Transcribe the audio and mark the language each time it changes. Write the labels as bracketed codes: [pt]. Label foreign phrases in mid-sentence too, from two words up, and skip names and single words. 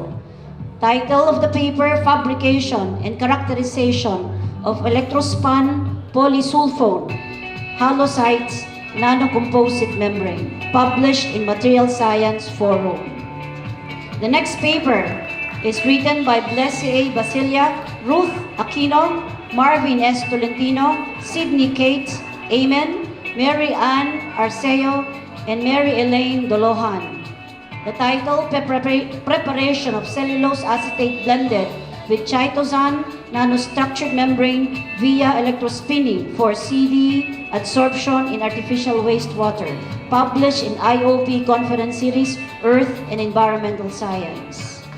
[en] Title of the paper, Fabrication and Characterization of Electrospun Polysulfone Halocytes Nanocomposite Membrane, published in Material Science Forum. The next paper is written by Blessy A. Basilia, Ruth Aquino, Marvin S. Tolentino, Sidney Cates, Amen, Mary Ann Arceo, and Mary Elaine Dolohan. The title, Preparation of Cellulose Acetate Blended with Chitosan Nanostructured Membrane via Electrospinning for CD Adsorption in Artificial Wastewater, published in IOP Conference Series, Earth and Environmental Science.